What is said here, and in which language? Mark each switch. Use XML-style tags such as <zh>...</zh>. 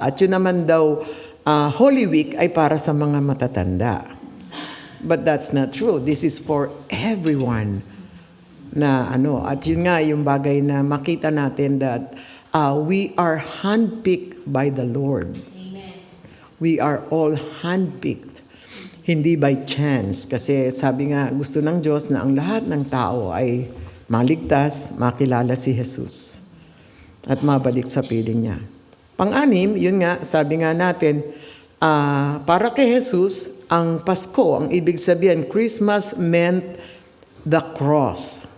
<tl>At yun naman daw, Holy Week ay para sa mga matatanda.</tl> <en>But that's not true. This is for everyone.</en> <tl>At yun nga, yung bagay na makita natin</tl> <en>that we are handpicked by the Lord.</en> <tl>Amen.</tl> <en>We are all handpicked. Hindi by chance.</en> <tl>Kasi sabi nga, gusto ng Diyos na ang lahat ng tao ay maligtas, makilala si Jesus, at mabalik sa piling niya. Pang-anim, yun nga, sabi nga natin, para kay Jesus, ang Pasko, ang ibig sabihin,</tl> <en>Christmas meant the cross.</en>